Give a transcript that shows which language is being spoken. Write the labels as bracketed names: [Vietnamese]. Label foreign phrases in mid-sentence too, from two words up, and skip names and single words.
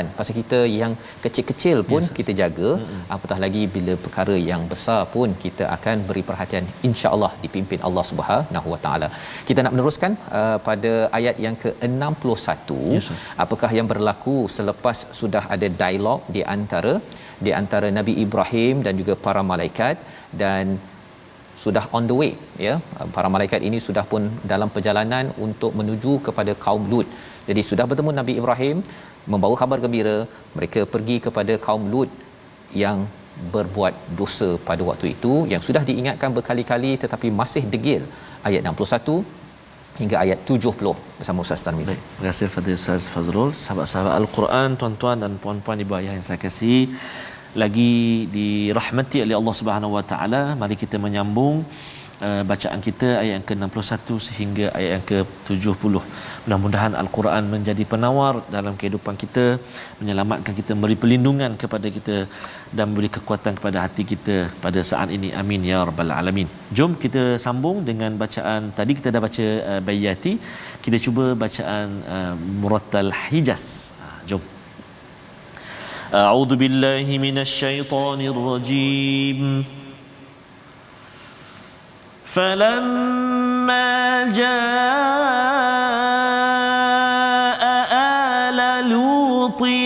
[Malay] Pasal kita yang kecil-kecil pun kita jaga, apatah lagi bila perkara yang besar pun kita akan beri perhatian, [Arabic] إن شاء الله [Malay] dipimpin Allah [Arabic] سبحانه وتعالى. [Malay] Kita nak meneruskan pada ayat yang ke-61. Apakah yang berlaku selepas sudah ada dialog di antara Nabi Ibrahim dan juga para malaikat, dan sudah [English] on the way, [Malay] ya, para malaikat ini sudah pun dalam perjalanan untuk menuju kepada kaum Lut. Jadi sudah bertemu Nabi Ibrahim, membawa kabar gembira, mereka pergi kepada kaum Lut yang berbuat dosa pada waktu itu, yang sudah diingatkan berkali-kali tetapi masih degil. Ayat 61 hingga ayat 70 bersama Ustaz Tarmizi. Terima kasih kepada Ustaz Fazrul. Sahabat-sahabat Al-Quran, tuan-tuan dan puan-puan, ibu ayah yang saya kasihi, lagi dirahmati oleh Allah [Arabic] سبحانه وتعالى, [Malay] mari kita menyambung bacaan kita ayat yang ke-61 sehingga ayat yang ke-70. Mudah-mudahan Al-Quran menjadi penawar dalam kehidupan kita, menyelamatkan kita, memberi perlindungan kepada kita dan memberi kekuatan kepada hati kita pada saat ini. [Arabic] آمين يا رب العالمين. [Malay] Jom kita sambung dengan bacaan tadi kita dah baca Bayyati. Kita cuba bacaan Murattal Hijaz. Jom. [Arabic] أعوذ بالله من الشيطان الرجيم. فلما جاء آل لوط